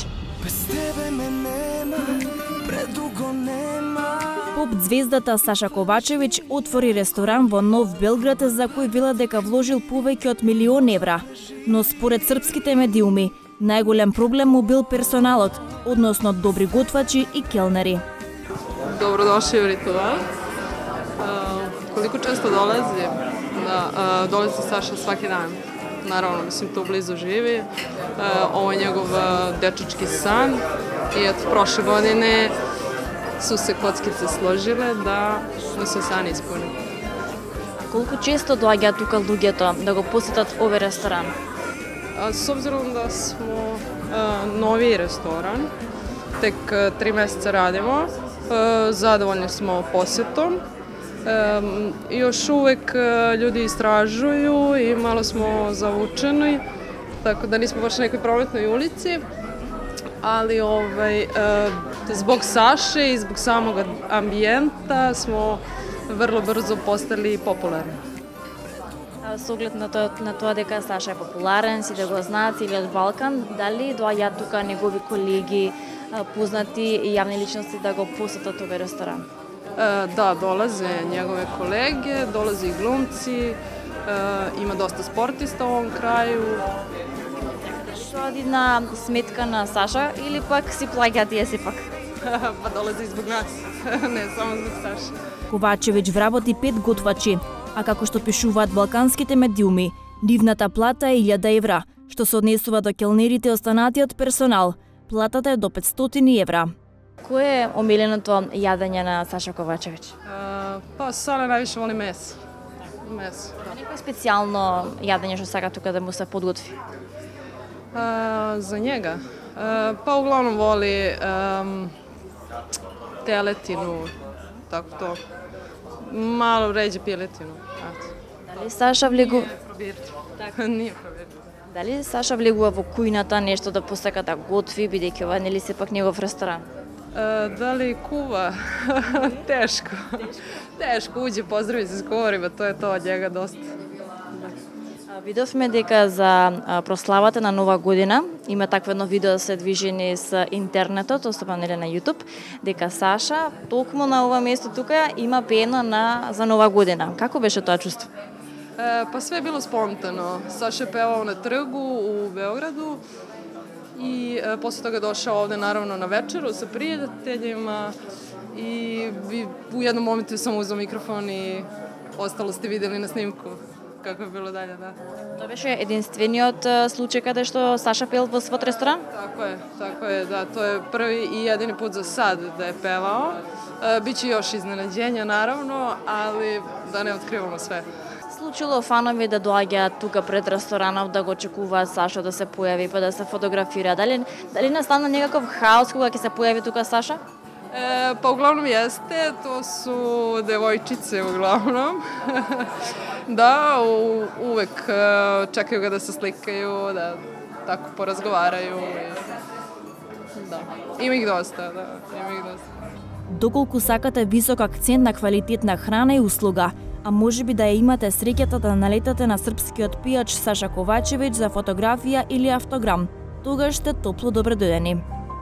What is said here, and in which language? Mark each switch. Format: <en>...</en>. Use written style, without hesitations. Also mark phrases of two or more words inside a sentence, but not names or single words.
<sr>Без тебе ме нема, предуго нема.</sr> <mk>Поп звездата Саша Ковачевиќ отвори ресторан во Нов Белград за кој вела дека вложил повеќе од 1.000.000 евра. Но според српските медиуми, најголем проблем му бил персоналот, односно добри готвачи и келнери.</mk> <sr>Dobrodošli u Ritual. Koliko često dolazi? Dolazi Saša svaki dan. Naravno, mislim, tu blizu živi. Ovo je njegov dečački san. I od prošle godine su se kockice složile da mu se san ispuni.</sr> <mk>Колку често доаѓаат тука луѓето да го посетат овој ресторан?</mk> <sr>S obzirom da smo novi restoran, tek 3 meseca radimo, zadovoljni smo posjetom. Još uvek ljudi istražuju i malo smo zavučeni, tako da nismo baš na nekoj prometnoj ulici, ali zbog Saše i zbog samog ambijenta smo vrlo brzo postali popularni.</sr> <mk>С оглед на тоа дека Саша е популарен, сите го знаат целиот Балкан, дали доаѓаат тука негови колеги, познати и јавни личности да го посетат овој ресторан?</mk> <sr>Da, dolaze njegove kolege, dolaze i glumci, ima dosta sportista u ovom kraju.</sr> <mk>Тоа на сметка на Саша или пак си плаќаат тие сепак?</mk> <sr>Pa dolaze i zbog nas, ne samo zbog Saše.</sr> <mk>Ковачевиќ вработи 5 готвачи, а како што пишуваат балканските медиуми, нивната плата е 1.000 евра, што се однесува до келнерите и останатиот персонал. Платата е до 500 евра. Кој е омиленото јадење на Саша Ковачевиќ?</mk> <sr>Pa Sale najviše voli meso. Meso, da.</sr> <mk>Некој специјално јадење што сака тука да му се подготви?</mk> <sr>Za njega? Pa uglavnom voli teletinu, tako to. Malo ređe piletinu.</sr> <mk>Дали Саша влегува?</mk> <sr>Nije provjerljivo.</sr> <mk>Дали Саша влегува во кујната нешто да посака да готви, бидејќи ова нели сепак негов ресторан?</mk> <sr>Da li kuva? Teško. Teško, uđe, pozdravi se s govorima, to je to od njega dosta.</sr> <mk>Видовме дека за прославата на Нова година има такво едно видео да се движи низ интернетот, особено нели на YouTube, дека Саша токму на ова место тука има пеено за Нова година. Како беше тоа чувство?</mk> <sr>Pa sve je bilo spontano. Saša je pevao na trgu u Beogradu i posle toga došao ovde naravno na večeru sa prijateljima i u jednom momentu sam uzeo mikrofon i ostalo ste videli na snimku kako je bilo dalje, da. Тоа беше единствениот случај каде што Саша пел во својот ресторан? Tako je, da, to je prvi i jedini put za sad da je pevao. Biće još iznenađenja naravno, ali da ne otkrivamo sve.</sr> <mk>Случило фанови да доаѓаат тука пред ресторанов да го очекуваат Саша да се појави па да се фотографира. Дали настана некаков хаос кога ќе се појаvi тука Саша?</mk> <sr>Pa uglavnom jeste, to su devojčice uglavnom. Da, uvek čekaju ga da se slikaju, da tako porazgovaraju. Da, ima ih dosta, da, ima ih dosta.</sr> <mk>Доколку сакате висок акцент на квалитетна храна и услуга, а можеби да ја имате среќата да налетате на српскиот пијач Саша Ковачевиќ за фотографија или автограм, тогаш сте топло добредојдени.</mk>